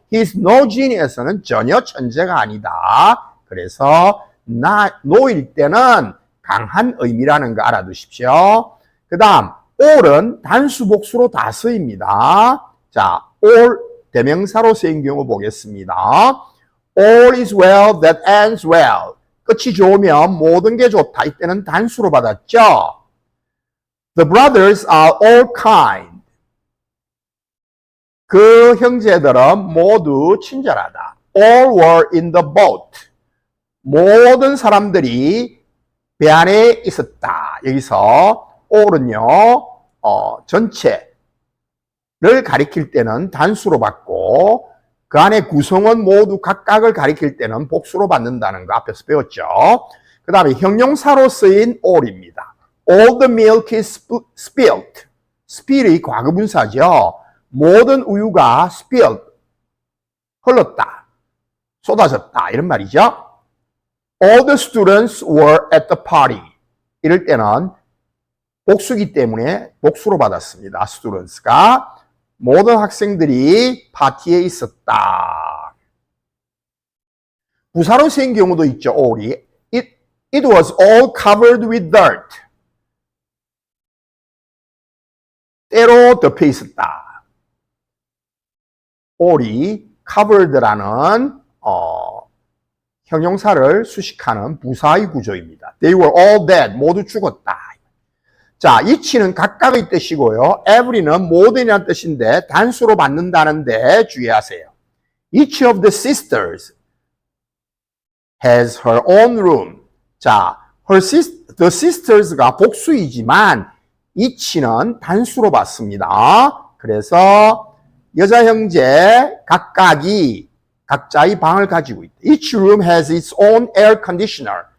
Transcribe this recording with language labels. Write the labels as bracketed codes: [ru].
[en] he is no genius는 [ko] 전혀 천재가 아니다. 그래서 no일 때는 강한 의미라는 거 알아두십시오. 그 다음 all은 단수 복수로 다 쓰입니다. 자, all 대명사로 쓰인 경우 보겠습니다. [en] All is well that ends well. [ko] 끝이 좋으면 모든 게 좋다. 이때는 단수로 받았죠. [en] The brothers are all kind. [ko] 그 형제들은 모두 친절하다. [en] All were in the boat. [ko] 모든 사람들이 배 안에 있었다. 여기서 all은요, 전체를 가리킬 때는 단수로 받고 그 안에 구성원 모두 각각을 가리킬 때는 복수로 받는다는 거 앞에서 배웠죠. 그 다음에 형용사로 쓰인 all입니다. [en] All the milk is spilled. [ko] spill이 과거분사죠. 모든 우유가 spilled, 흘렀다, 쏟아졌다 이런 말이죠. [en] All the students were at the party. [ko] 이럴 때는 복수기 때문에 복수로 받았습니다. students가 모든 학생들이 파티에 있었다. 부사로 쓰인 경우도 있죠. all이. [en] It was all covered with dirt. [ko] 때로 덮여 있었다. all이 covered라는 형용사를 수식하는 부사의 구조입니다. [en] They were all dead. [ko] 모두 죽었다. 자, each는 각각의 뜻이고요. every는 모든이라는 뜻인데 단수로 받는다는데 주의하세요. [en] Each of the sisters has her own room. [ko] 자, the sisters가 복수이지만 each는 단수로 받습니다. 그래서 여자 형제 각자의 방을 가지고 있다. [en] Each room has its own air conditioner.